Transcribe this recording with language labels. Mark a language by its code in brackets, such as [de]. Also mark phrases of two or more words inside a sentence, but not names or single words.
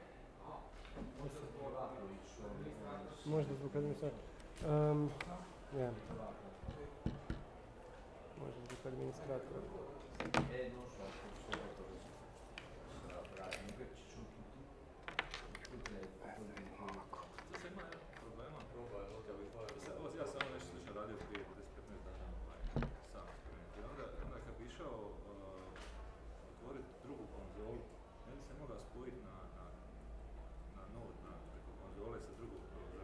[hr] Možda zbog administratora. Možda zbog administratora. [it] non so, sarà bravo, ci sono tutte le foto di [hr] To se ima problema. Probaj, Ja sam nešto slično radio prije 10-15 dana, sam eksperimentirao. Onda kad bi išao otvoriti drugu konzolu, ne bi se mogao spojiti na node, preko konzole sa drugog browsera.